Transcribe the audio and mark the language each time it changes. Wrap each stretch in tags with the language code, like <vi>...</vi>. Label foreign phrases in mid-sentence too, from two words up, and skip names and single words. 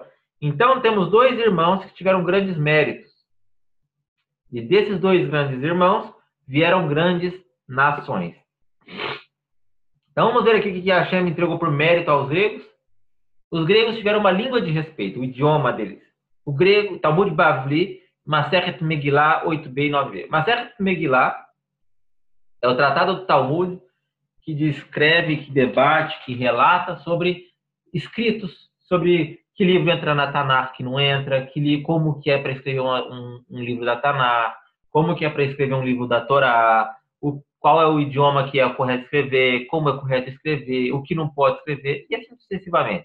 <pt>Então temos dois irmãos que tiveram grandes méritos. E desses dois grandes irmãos vieram grandes nações. Então vamos ver aqui o que Hashem entregou por mérito aos gregos. Os gregos tiveram uma língua de respeito, o idioma deles. O grego, Talmud Bavli, Masechet Megillah 8b e 9b. Masechet Megillah é o tratado do Talmud que descreve, que debate, que relata sobre escritos, sobre que livro entra na Tanakh, que não entra, como que é para escrever um livro da Tanakh, como que é para escrever um livro da Torá, qual é o idioma que é correto escrever, como é correto escrever, o que não pode escrever, e assim sucessivamente.</pt>